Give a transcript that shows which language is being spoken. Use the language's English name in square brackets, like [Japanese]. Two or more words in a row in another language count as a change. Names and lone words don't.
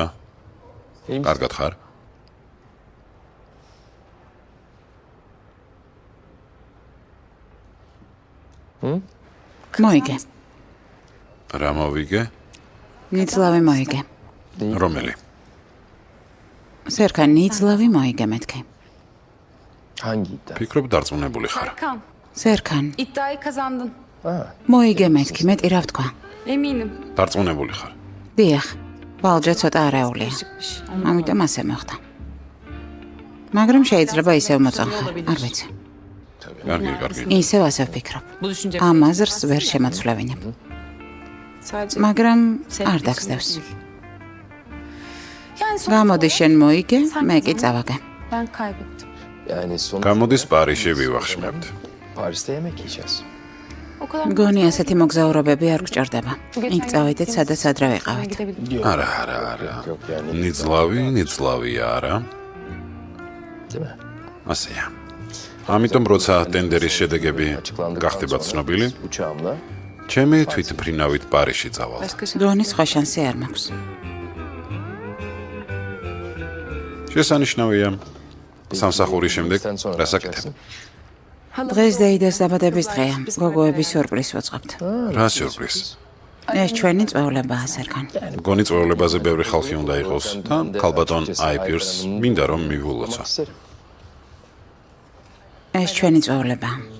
[Turkish] İyi misin? [Georgian] კარგად ხარ? მოიგე. რა მოვიგე? ნიძლავი მოიგე. რომელი? სერქან ნიძლავი მოიგე მეთქი. [Turkish] Hangi iddia? [Georgian] ფიქრობ დარწმუნებული ხარ. Serkan, სერქან [Turkish] iddiayı kazandın. [Georgian] მოიგე მეთქი, მეტი რა ვთქვა. [Turkish] Eminim. [Georgian] დარწმუნებული ხარ. დიახ, ბალჯა ცოტა არაეულია. [Turkish] Çıkmış. [Georgian] ამიტომ ასე მოხდა. მაგრამ შეიძლება ისევ მოწონხარ, არ ვიცი. კარგი, კარგი. ისევ ასე ვფიქრობ. [Turkish] Bu düşünce [Georgian] ამ აზრს ვერ შემაცვლევინებ. [Turkish] sadece [Georgian] მაგრამ არ დაგსდევს. [Turkish] yani son [Georgian] გამოდი შენ მოიგე, მე კი წავაგე. [Turkish] ben kaybettim. Yani son [Georgian] გამოდის პარიზში ვივახშმებთ. [Turkish] Paris'te yemek yiyeceğiz. O kadar [Georgian] მგონი ასეთი მოგზაურობები არ გჭირდება. იქ წავედით, სადაც ადრე ვიყავით. [Turkish] gidebilirim. [Georgian] არა. [Turkish] Yok yani. [Georgian] ნიძლავია არა. [Turkish] Değil mi? [Georgian] ასეა. ამიტომ როცა ტენდერის შედეგები [Turkish] Açıklandıktan [Georgian] გახდება [Turkish] sonra [Georgian] ცნობილი, [Turkish] uçağımla [Georgian] ჩემი თვითმფრინავით პარიზში წავალ. [Turkish] Başka şey. [Georgian] დონის სხვა შანსი არ მაქვს. შესანიშნავია. სამსახურის შემდეგ [Turkish] Sen sonra ne [Georgian] რასაკეთებ? [Turkish] yapacaksın? [Georgian] დღეს დეიდას დაბადების დღეა. გოგოების სიურპრიზს ვუწყობთ. რა სიურპრიზი? ეს ჩვენი წვეულებაა, სერქან. მგონი წვეულებაზე ბევრი ხალხი უნდა იყოს და ქალბატონ აიპირს მინდა რომ მივულოცო. [Turkish] Olmak isterim. [Georgian] ეს ჩვენი წვეულებაა.